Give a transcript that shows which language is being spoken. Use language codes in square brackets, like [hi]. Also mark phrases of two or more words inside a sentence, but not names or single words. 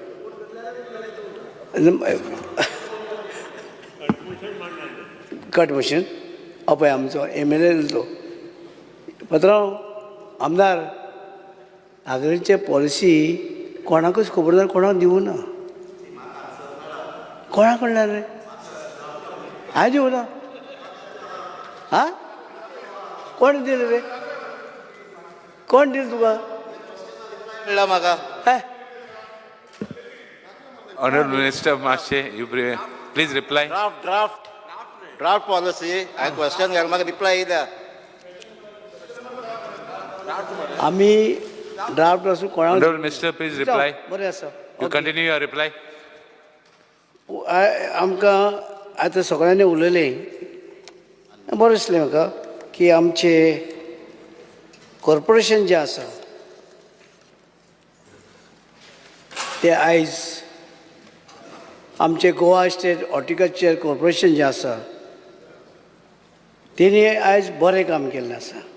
[kok] कट मोशन पळय आमचो MLA तो पात्रांव आमदार आगळीचे पॉलिसी कोणाकूच खबर ना, कोणाक दिवना. कोणा कडल्यान रे? हांवें दिवना. हां, कोण दिलें रे? कोण दिलें तुका? कळ्ळां म्हाका. [en] Honorable Minister Marshe, you please reply. Draft policy. I question [kok] घाल म्हाका रिप्लाय येयला. आमी ड्राफ्ट आसूं कोणाक [en] Honorable Minister, please reply. [kok] बरें आसा. [en] You continue your reply. [kok] आमकां आतां सगळ्यांनी उलयलें, बरें दिसलें म्हाका की आमचे कॉर्पोरेशन जें आसा तें आयज आमचे गोवा स्टेट हॉर्टिकल्चर कॉर्पोरेशन जें आसा तेणी आयज बरें काम केल्लें आसा.